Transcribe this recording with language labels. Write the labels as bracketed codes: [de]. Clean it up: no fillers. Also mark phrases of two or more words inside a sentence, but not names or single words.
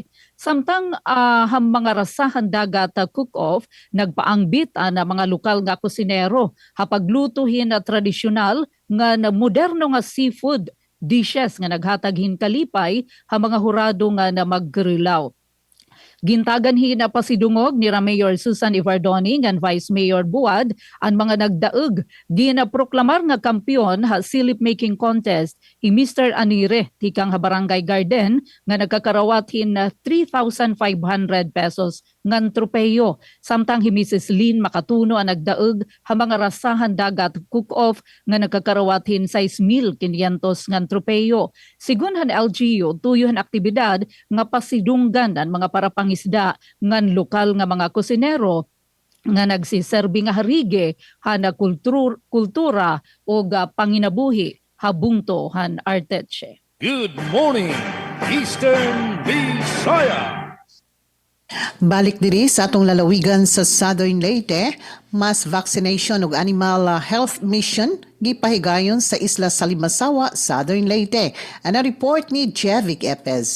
[war] Samtang ham mga rasahan dagat cook-off nagpaangbit na mga lokal nga kusinero hapaglutuhin na tradisyonal nga na moderno nga [en] seafood dishes [war] nga naghataghin kalipay ha mga hurado nga na maggrilaw. Gintagan hina pasidungog ni Mayor Susan Ivardoni ngan Vice Mayor Buad ang mga nagdaog ginaproklamar nga kampiyon ha silip [en] making contest [war] i Mr. Anire tikang ha Barangay Garden nga nagkakarawathin na 3,500 pesos ngan tropeyo samtang hi Mrs. Lynn Makatuno ang nagdaog ha mga rasahan dagat cook-off nga nagkakarawathin 6,500 ngan tropeyo. Sigun han LGU tuyohan aktibidad nga pasidunggan ang mga parapangisda ngan lokal nga mga kusinero nga nagsiserbi nga harige hana kultura o panginabuhi habungto han Arteche. [en] Good morning, Eastern Visayas. [ceb] Balik diri sa atong lalawigan sa Southern Leyte, mass vaccination ug animal health mission gipahigayon sa Isla Salimasawa, Southern Leyte. Ana report ni Jevic Epez.